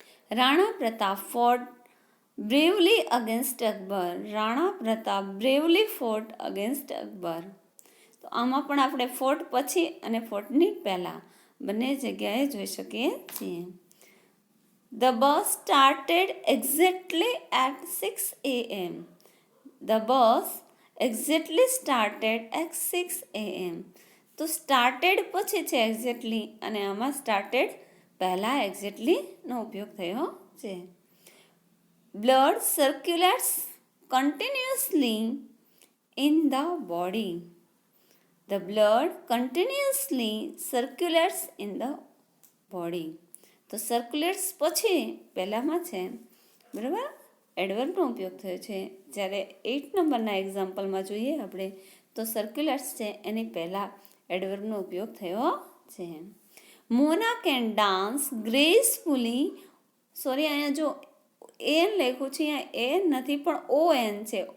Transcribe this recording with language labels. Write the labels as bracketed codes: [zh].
[en] Rana Pratap fought bravely against Akbar. Rana Pratap bravely fought against Akbar. [gu] તો આમાં પણ આપણે ફોર્ટ પછી અને ફોર્ટની પહેલાં બંને જગ્યાએ જોઈ શકીએ છીએ. [en] The bus started exactly at 6 a.m. The bus exactly started at 6 a.m. [gu] તો સ્ટાર્ટેડ પછી છે એક્ઝેક્ટલી, અને આમાં સ્ટાર્ટેડ પહેલાં એક્ઝેક્ટલીનો ઉપયોગ થયો છે. [en] Blood circulates continuously in the body. The blood continuously circulates in the body. [gu] તો સર્ક્યુલેટ્સ પછી પહેલાંમાં છે, બરાબર, એડવર્બનો ઉપયોગ થયો છે. જ્યારે 8 નંબરના એક્ઝામ્પલમાં જોઈએ આપણે તો સર્ક્યુલેટ્સ છે એની પહેલાં એડવર્બનો ઉપયોગ થયો છે. [en] Mona can dance gracefully. [gu] સોરી, અહીંયા જો એન લખ્યું છે, અહીંયા એન નથી પણ ઓ એન છે.